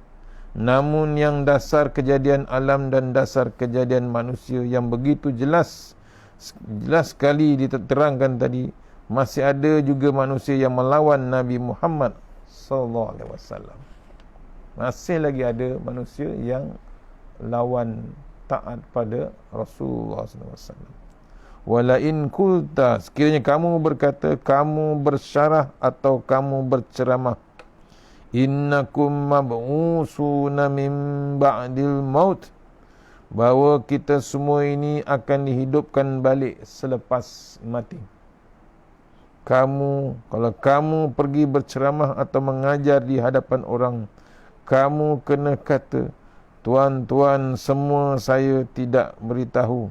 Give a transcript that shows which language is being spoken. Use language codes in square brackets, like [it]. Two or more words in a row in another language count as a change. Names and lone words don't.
[ms] Namun yang dasar kejadian alam dan dasar kejadian manusia yang begitu jelas sekali diterangkan tadi, masih ada juga manusia yang melawan Nabi Muhammad [ar] صلى الله عليه وسلم. [ms] Masih lagi ada manusia yang lawan taat pada Rasulullah [ar] صلى الله عليه وسلم. ولئن قلت, [ms] sekiranya kamu berkata, kamu bersyarah atau kamu berceramah, [ar] إنكم مبعوثون من بعد الموت, [ms] bahawa kita semua ini akan dihidupkan balik selepas mati. Kalau kamu pergi berceramah atau mengajar di hadapan orang, kamu kena kata, tuan-tuan semua, saya tidak beritahu.